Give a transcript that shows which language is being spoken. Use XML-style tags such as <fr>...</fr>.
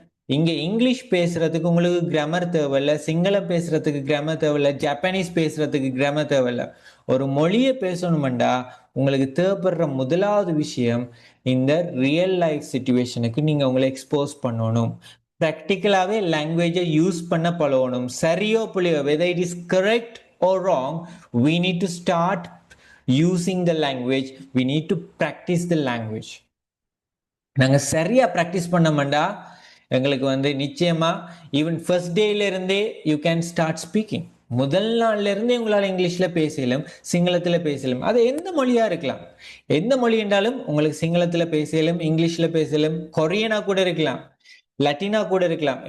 <ta>இங்க இங்கிலீஷ் பேசுறதுக்கு உங்களுக்கு கிராமர் தேவையில்ல, சிங்களம் பேசுறதுக்கு கிராமர் தேவையில்ல, ஜப்பானீஸ் பேசுறதுக்கு கிராமர் தேவையில்ல. ஒரு மொழியை பேசணுமெண்டா உங்களுக்கு தேவைப்படுற முதலாவது விஷயம், இந்த ரியல் லைஃப் சிச்சுவேஷனுக்கு நீங்க உங்களை எக்ஸ்போஸ் பண்ணணும். ப்ராக்டிக்கலாவே லாங்குவேஜை யூஸ் பண்ண பழகணும். சரியோ புள்ளியோ,</ta> <en>Whether it is correct or wrong, we need to start using the language, we need to practice the language.</en> <ta>நாங்க சரியா ப்ராக்டிஸ் பண்ணோம்டா எங்களுக்கு வந்து நிச்சயமா</ta> <en>even first</en> <ta>டேல இருந்தே</ta> <en>You can start speaking.</en> <ta>முதல் நாள்ல இருந்தே உங்களால் இங்கிலீஷ்ல பேசலும், சிங்களத்துல பேசலும். அது எந்த மொழியா இருக்கலாம், எந்த மொழி என்றாலும் உங்களுக்கு சிங்களத்துல பேசலும், இங்கிலீஷ்ல பேசலும், கொரியனா கூட இருக்கலாம், லட்டினா கூட இருக்கலாம்.</ta>